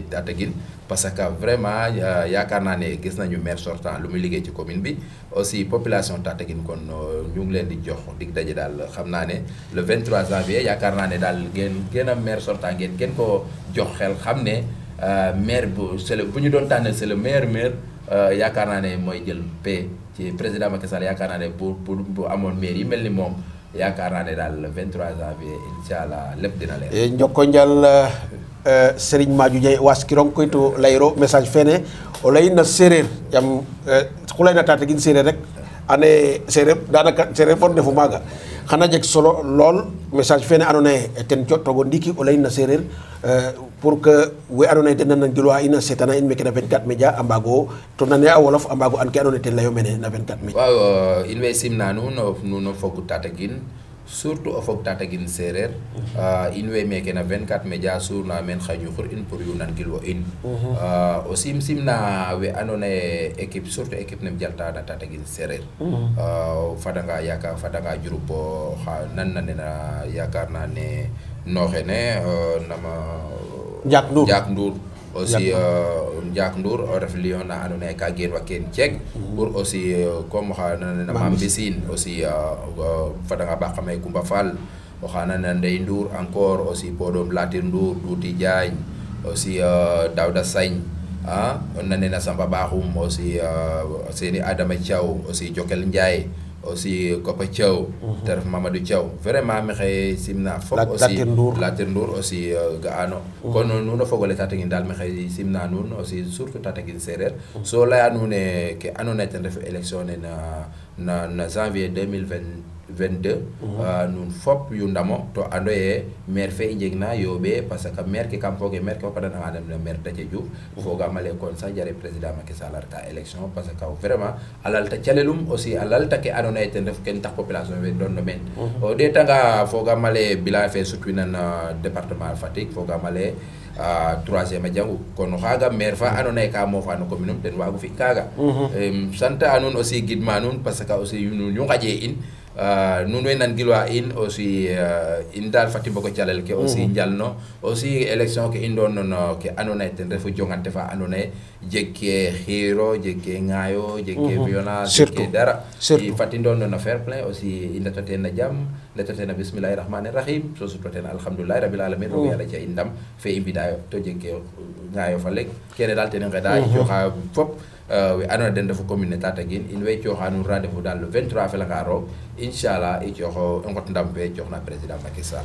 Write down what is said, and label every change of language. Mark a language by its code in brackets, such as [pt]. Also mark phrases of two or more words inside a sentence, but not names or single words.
[wo] Tataguine [fr] parce que vraiment [wo] yaakaar naa ne gis nañu [fr] maire sortant [wo] lu muy liggéey ci commune bi [fr] aussi population [wo] Tataguine kon ñu ngi leen di jox dig daje daal xam naa ne [fr] le 23 janvier [wo] yaakaar naa ne daal ngeen gën a [fr] maire sortant [wo] ngeen gën ko jox xel xam ne maire bu bu ñu doon tànnal [fr] c'est le meilleur maire [wo] yaakaar naa ne mooy jël paix ci président Macky Sall yaakaar naa ne bu amoon maire yi mel ni moom yaakaar naa ne daal [fr] le 23 janvier [ar] incha allah [wo] lépp dina leer. [srr] njoko njal Serigne Madiou Dieng waskirong koyto layro message fene o layna Séeréer yam xulayna Tataguine Séeréer rek ane Séeréer daanaka Séeréer fon ndefu maaga xana jeg solo lool message fene andoona yee ten cooxtoogo ndiiki o layna Séeréer [fr] pour que [srr] we andoona yee den na nangilwa in a seetana in meke na 24 média a mbaago to nane a wolof a mbaago an ke andoona yee ten layo mene na 24 média. waaw in way simna nuun o fogu Tataguine surtout o fog Tataguine Séeréer in way meke na 24 média surna men xa ñuxur in pour yu nangilwo in aussi simna we andoona yee équipe surtout équipe nem jalta na Tataguine Séeréer fadanga Diouroup xa nan na nena [wo] yaakaar naa ne [srr] nooxe ne nama Ndiak Ndour aussi Ndiak Ndour o ref lion na andoona yee ka geen wa keen ceeg [fr] pour aussi comme [srr] oxa nana Mambisine aussi fadanga ba xamay Koumba Fall oxa nana Ndeye Ndour encore aussi Podom Latir Ndour Tuuti Diagne aussi Daouda Sagne nanena Samba Bakhoum aussi seeni Adama Thiaw aussi Jokel Ndiaye aussi Këppa Thiaw te ref Mamadou Thiaw vraiment maxey simna fop aussi Latir Ndour aussi ga'ano kon nuun o fogole Tataguine daal maxey simna nuun aussi surtout Tataguine Séeréer so leya nuun ke andoona yee ten ref élection ne na janvier 2022 nun fop yu ndamo to ando ye maire fe i njegna yoɓe [fr] parce que [srr] maire ke kam foge maire ke o fadanga dem no maire Déthié Diouf fogamale kon sa jare président Macky Sall a reta élection [fr] parce que vraiment [srr] a lalta calelum aussi a lalta ke ando naye ten ref ken tax population fe doon no men o ɗetanga fogamale bilan fe sutwina no département Fatick fogamale 3e a jangu kono xaga maire fa ando naye ka mofa no commune um ten wagu fi kaga sant a nuun aussi gidma nuun parce que aussi nuun yu ngaƴe in nuun way nan gilwa in aussi in dal fati bogo calel ke aussi njalno aussi élection ke in doon no ke ando naye ten refu jongante fa ando naye jeg ke xiiro jeg ke ŋaayo jeg ke violence jeg ke dara i fati doon no [en] fair play [srr] aussi i ndeta ten na jam ndeta ten na [ar] bismillahi rahmani rahim [srr] so sutwa ten [ar] alhamdulilahi rabil alamin [srr] roog yàlla ca i ndam fe i mbidayo to jeg ke ŋaayo fa leŋ kene dal ten i ngeda i cooxa fop we andoona den ndefu commune ne Tataguine in way cooxa nuun rendez-vous daal le 23 a felanga roog inchallah i cooxo i ngot ndam fe cooxna président Macky Sall.